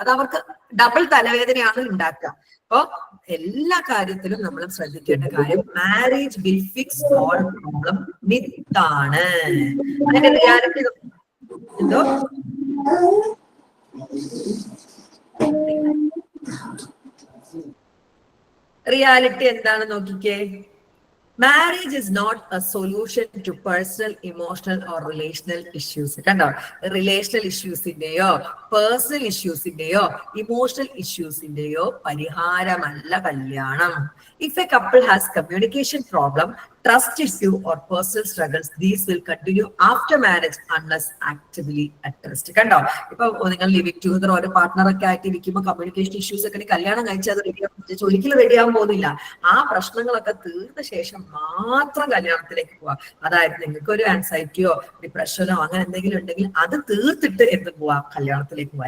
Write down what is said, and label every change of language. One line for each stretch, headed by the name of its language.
Malayalam: അത് അവർക്ക് ഡബിൾ തലവേദനയാണ് ഉണ്ടാക്കുക. അപ്പൊ എല്ലാ കാര്യത്തിലും നമ്മൾ ശ്രദ്ധിക്കേണ്ട കാര്യം marriage will fix all problem മിത്താണ്. അതിന്റെ റിയാലിറ്റി എന്തോ റിയാലിറ്റി എന്താണ് നോക്കിക്കേ.
English: Marriage is not a solution to personal, emotional or relational issues.
Malayalam: കണ്ടോ, റിലേഷണൽ ഇഷ്യൂസിന്റെയോ പേഴ്സണൽ ഇഷ്യൂസിന്റെയോ ഇമോഷണൽ ഇഷ്യൂസിന്റെയോ പരിഹാരമല്ല കല്യാണം.
English: If a couple has communication problem, trust issue or personal struggles, these will continue after marriage unless actively addressed.
Malayalam: കണ്ടോ, ഇപ്പൊ നിങ്ങൾ living together ഒരു പാർട്ട്ണറൊക്കെ ആയിട്ട് ഇരിക്കുമ്പോൾ communication issues ഒക്കെ കല്യാണം കഴിച്ചാൽ അത് ഒരിക്കലും റെഡിയാവാൻ പോകുന്നില്ല. ആ പ്രശ്നങ്ങളൊക്കെ തീർന്ന ശേഷം മാത്രം കല്യാണത്തിലേക്ക് പോവാം. അതായത് നിങ്ങൾക്ക് ഒരു ആൻസൈറ്റിയോ ഡിപ്രഷനോ അങ്ങനെ എന്തെങ്കിലും ഉണ്ടെങ്കിൽ അത് തീർത്തിട്ട് എന്ത് പോവാം, കല്യാണത്തിലേക്ക് പോവാം.